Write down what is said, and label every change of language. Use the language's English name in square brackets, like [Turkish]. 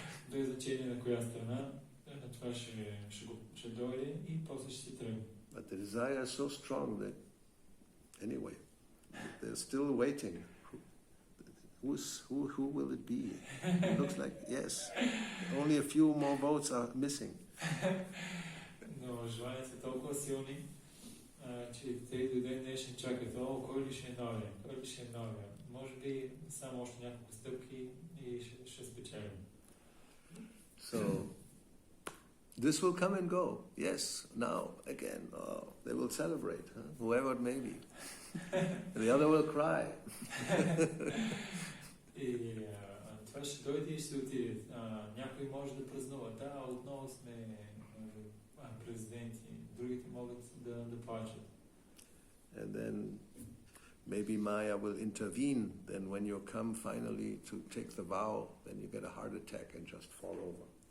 [Bulgarian] Без значение на коя страна, това ще дойде и после ще се тръгне. [English] But the desire is so strong that, anyway, they're still waiting. Who will it be? It looks like, yes, only a few more votes are missing. [Bulgarian] Но желанията са толкова силни, че те до ден днешен чакат, кой ли ще е новия, кой ли ще е новия. Може би само още няколко стъпки и ще спечелим. [English] So, this will come and go. Yes, now, again, they will celebrate, whoever it may be. The other will cry. [Bulgarian] И това ще дойде и ще отиде. Някой може да празнува. Да, отново сме президенти. Другите могат да плачат. [English] And then maybe Maya will intervene. Then when you come finally to take the vow, then you get a heart attack and just fall over.